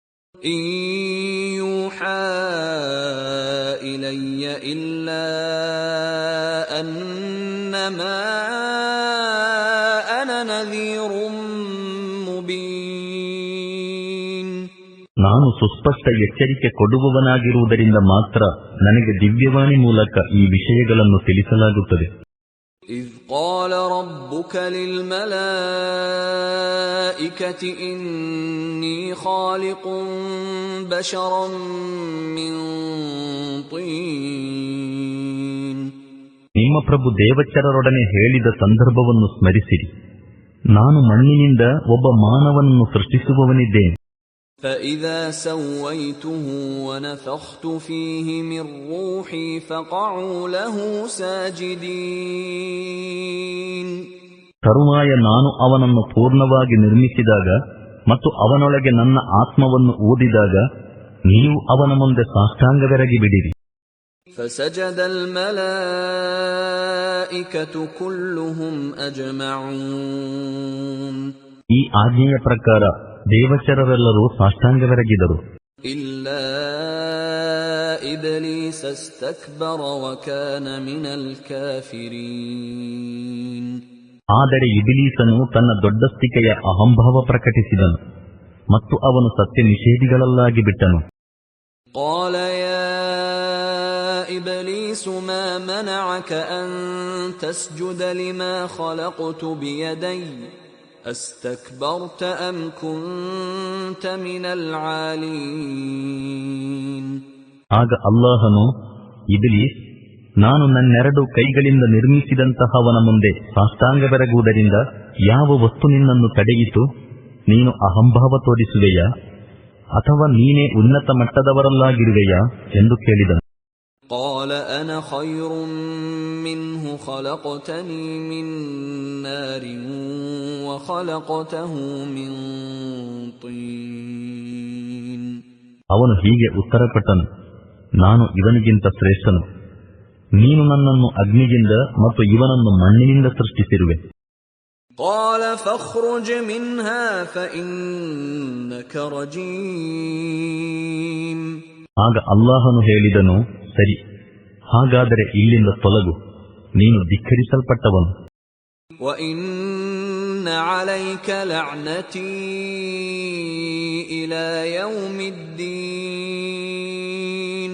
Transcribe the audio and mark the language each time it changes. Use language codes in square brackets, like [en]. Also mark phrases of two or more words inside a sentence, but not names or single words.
[ar] يوحى إلي إلا أنما أنا نذير مبين. [kn] ನಾನು ಸುಸ್ಪಷ್ಟ ಎಚ್ಚರಿಕೆ ಕೊಡುವವನಾಗಿರುವುದರಿಂದ ಮಾತ್ರ ನನಗೆ ದಿವ್ಯವಾಣಿ ಮೂಲಕ ಈ ವಿಷಯಗಳನ್ನು ತಿಳಿಸಲಾಗುತ್ತದೆ. [ar] إذ قال ربك للملائكة إني خالق بشرا من طين. [kn] ನಿಮ್ಮ ಪ್ರಭು ದೇವಚರರೊಡನೆ ಹೇಳಿದ ಸಂದರ್ಭವನ್ನು ಸ್ಮರಿಸಿರಿ, ನಾನು ಮಣ್ಣಿನಿಂದ ಒಬ್ಬ ಮಾನವನನ್ನು ಸೃಷ್ಟಿಸುವವನಿದ್ದೇನೆ. [ar] فإذا سويته ونفخت فيه من روحي فقعوا له ساجدين. [kn] ತರುವಾಯ ನಾನು ಅವನನ್ನು ಪೂರ್ಣವಾಗಿ ನಿರ್ಮಿಸಿದಾಗ ಮತ್ತು ಅವನೊಳಗೆ ನನ್ನ ಆತ್ಮವನ್ನು ಊದಿದಾಗ ನೀವು ಅವನ ಮುಂದೆ ಸಾಷ್ಟಾಂಗವೆರಗಿ ಬಿಡಿರಿ. [ar] فسجد الملائكة كلهم أجمعون. [kn] ಈ ಆಜ್ಞೆಯ ಪ್ರಕಾರ ದೇವಚರರೆಲ್ಲರೂ ಸಾಷ್ಟಾಂಗವೆರಗಿದರು. [ar] إلا إبليس استكبر وكان من الكافرين. [kn] ಆದರೆ ಇಬ್ಲೀಸನು ತನ್ನ ದೊಡ್ಡಸ್ತಿಕೆಯ ಅಹಂಭಾವ ಪ್ರಕಟಿಸಿದನು ಮತ್ತು ಅವನು ಸತ್ಯ ನಿಷೇಧಿಗಳಲ್ಲಾಗಿ ಬಿಟ್ಟನು. [ar] قال يا إبليس ما منعك أن تسجد لما خلقت بيدي أستكبرت أم كنت من العالين. [kn] ಆಗ ಅಲ್ಲಾಹನು, ಇಬ್ಲೀಸ್, ನಾನು ನನ್ನೆರಡು ಕೈಗಳಿಂದ ನಿರ್ಮಿಸಿದಂತಹವನ ಮುಂದೆ ಸಾಷ್ಟಾಂಗವೆರಗುವುದರಿಂದ ಯಾವ ವಸ್ತು ನಿನ್ನನ್ನು ತಡೆಯಿತು? ನೀನು ಅಹಂಭಾವ ತೋರಿಸುವೆಯಾ ಅಥವಾ ನೀನೇ ಉನ್ನತ ಮಟ್ಟದವರಲ್ಲಾಗಿರುವೆಯಾ ಎಂದು ಕೇಳಿದನು. [ar] قال أنا خير منه خلقتني من نار وخلقته من طين. [kn] ಅವನು ಹೀಗೆ ಉತ್ತರಪಟ್ಟನು, ನಾನು ಇವನಿಗಿಂತ ಶ್ರೇಷ್ಠನು. ನೀನು ನನ್ನನ್ನು ಅಗ್ನಿಯಿಂದ ಮತ್ತು ಇವನನ್ನು ಮಣ್ಣಿನಿಂದ ಸೃಷ್ಟಿಸಿರುವೆ. [ar] قال فاخرج منها فإنك رجيم. [kn] ಆಗ ಅಲ್ಲಾಹನು ಹೇಳಿದನು, ಸರಿ, ಹಾಗಾದರೆ ಇಲ್ಲಿಂದ ತೊಲಗು, ನೀನು ಧಿಕ್ಕರಿಸಲ್ಪಟ್ಟವನು. [ar] وإن عليك لعنتي إلى يوم الدين.